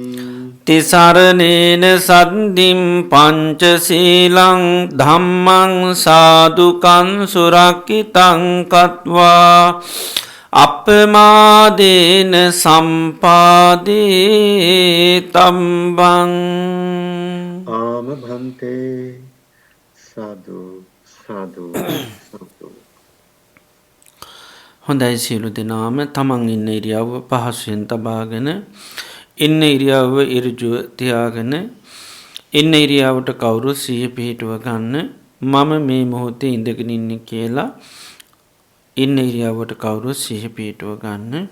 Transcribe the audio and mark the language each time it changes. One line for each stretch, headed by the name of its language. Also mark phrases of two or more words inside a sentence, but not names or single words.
Pali: තිසරණේන සද්ධින් පංචශීලං ධම්මං සාදුකං සුරක්ඛිතං කତ୍වා අපමාදේන සම්පාදේ තම්බං. ආම භන්තේ සාදු සාදු සාදු.
Sinhala: හොඳයි සියලු දෙනාම තමන් ඉන්න ඉරියව්ව පහසුවෙන් තබාගෙන ඉන්න ඉරියව්ව ඉරිජුව තියාගෙන ඉන්න ඉරියව්වට කවුරු සිහිය පිහිටුව ගන්න. මම මේ මොහොතේ ඉඳගෙන ඉන්නේ කියලා ඉන්න ඉරියව්වට කවුරු සිහිය පිහිටුව ගන්න.